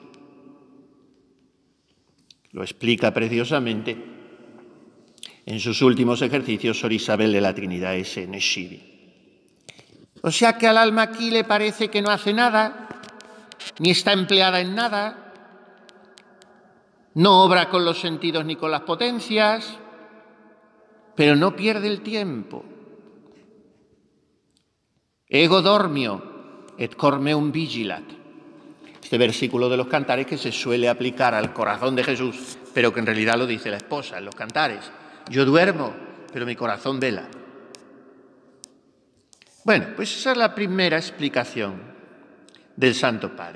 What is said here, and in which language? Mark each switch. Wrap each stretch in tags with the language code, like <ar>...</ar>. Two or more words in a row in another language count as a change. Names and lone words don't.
<es>Lo explica preciosamente en sus últimos ejercicios Sor Isabel de la Trinidad, ese nescivi. O sea que al alma aquí le parece que no hace nada, ni está empleada en nada, no obra con los sentidos ni con las potencias, pero no pierde el tiempo.</es> <la>Ego dormio et cor meum vigilat.</la> <es>Este versículo de los cantares que se suele aplicar al corazón de Jesús, pero que en realidad lo dice la esposa en los cantares. Yo duermo, pero mi corazón vela. Bueno, pues esa es la primera explicación del Santo Padre.</es>